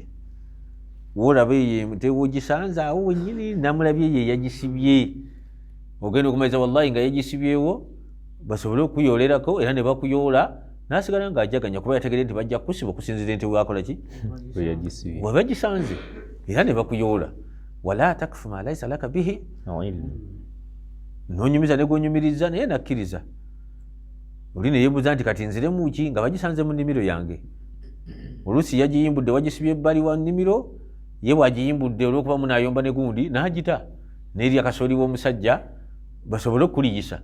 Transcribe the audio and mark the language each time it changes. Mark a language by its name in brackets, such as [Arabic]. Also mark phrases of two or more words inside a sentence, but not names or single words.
[Ganda] Woolaba tewogisanze awo wennyini, namulabye ye yagisibye, ogenda okumaliza wallahi nga yagisibyewo basobole okuyoolerako era ne bakuyoola n'asigala ng'ajaganya kuba yategedde nti bajja kukusiba okusinzira nti wakola ki we bagisanze era ne bakuyoola. [Arabic] ولا تقف ما ليس لك به [Ganda] n'onyumiza ne gwonyumiriza naye nakkiriza. Oli ne yeebuuza nti kati nziremu ki nga bagisanze mu nnimiro yange. Oluusi yagiyimbudde wagisibye ebbali wa nnimiro, ye bwagiyimbudde olw'okuba munaayomba ne gundi n'agita n'eri akasooli w'omusajja basobole okuliyisa.